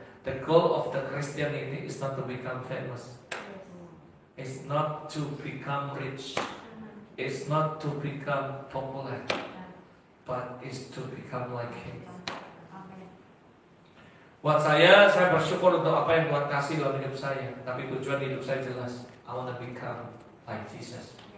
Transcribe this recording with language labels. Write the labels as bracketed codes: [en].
[en] The goal of the Christianity is not to become famous. It's not to become rich. It's not to become popular. But it's to become like Him. [id] Buat saya bersyukur untuk apa yang Tuhan kasih dalam hidup saya. Tapi tujuan hidup saya jelas. [en] I want to become like Jesus.